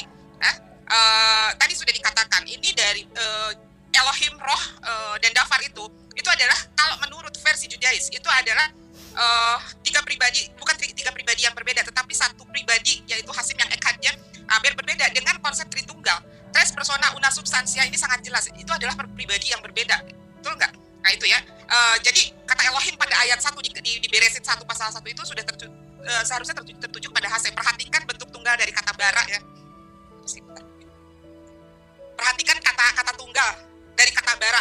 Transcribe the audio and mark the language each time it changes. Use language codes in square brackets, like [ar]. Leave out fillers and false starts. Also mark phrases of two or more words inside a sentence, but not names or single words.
[id] Tadi sudah dikatakan ini dari Elohim, Roh, dan Dafar itu adalah kalau menurut versi Judais itu adalah tiga pribadi, bukan tiga pribadi yang berbeda, tetapi satu pribadi yaitu Hasim yang ekadnya berbeda dengan konsep Tritunggal. [la] Tres persona una substansia [id] ini sangat jelas, itu adalah pribadi yang berbeda, betul nggak? Nah itu ya. Jadi kata Elohim pada ayat 1 di Beresit 1 pasal 1 itu sudah seharusnya tertuju pada Hasim. Perhatikan bentuk tunggal dari kata bara ya. Perhatikan kata tunggal dari kata bara.